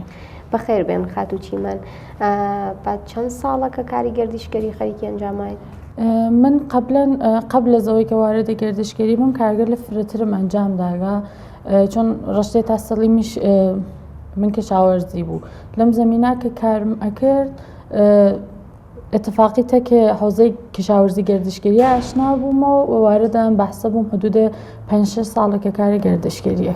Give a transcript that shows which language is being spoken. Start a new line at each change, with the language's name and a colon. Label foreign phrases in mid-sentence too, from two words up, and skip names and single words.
Central Kurdish: بەخێر بێن خاتوو چیمەن بعد چەند ساڵەکە کاری گەردشگەری خەریکی ئەنجامایت من
Persian: قبل از
Central Kurdish: ئەوەی کە واردە گەردشگەری بووم کارگەر لە فرەترم ئەنجام داگا چۆن ڕشتێ تا سەڵیمیش من کشاوەرزی بوو لەم زەمینە کە کارم ئەکرد اتفاقی تەکێ حوزەی کشاوەرزی گەردشگەری ئاشنا بوومەوە واردەم بەحسە بووم حدودە 5-6 ساڵێکە کاری گەردشگەریەکە